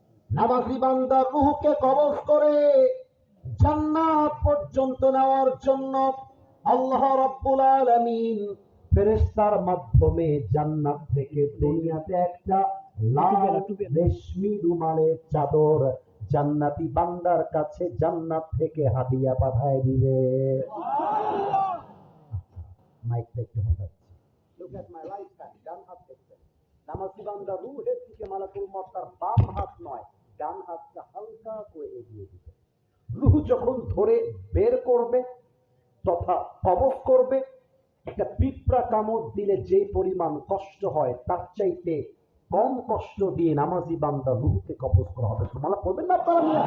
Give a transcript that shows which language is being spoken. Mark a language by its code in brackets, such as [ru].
[bn] নামাজি বান্দার রূহকে কবজ করে জান্নাত পর্যন্ত নেওয়ার জন্য আল্লাহ রাব্বুল আলামিন ফেরেশতার মাধ্যমে জান্নাত থেকে দুনিয়াতে একটা লাল রেশমি রুমালের চাদর জান্নাতি বান্দার কাছে জান্নাত থেকে হাদিয়া পাঠায় দিবে। মাইকটা একটু হঠাৎ। [en] Look at my right hand, [bn] ডান হাত দেখবেন। নামাজি বান্দা রূহের দিকে মালাকুল মউত তার বাম হাত নয়, ডান হাতটা হালকা করে এগিয়ে দিবে। রূহ যখন ধরে বের করবে তথা কবজ করবে, একটা পিঁপড়া কামড় দিলে যে পরিমাণ কষ্ট হয় তার চাইতে কম কষ্ট দিয়ে নামাজি বান্দা রূহকে কবজ করা হবে। তোমরা করবেন না আপনারা?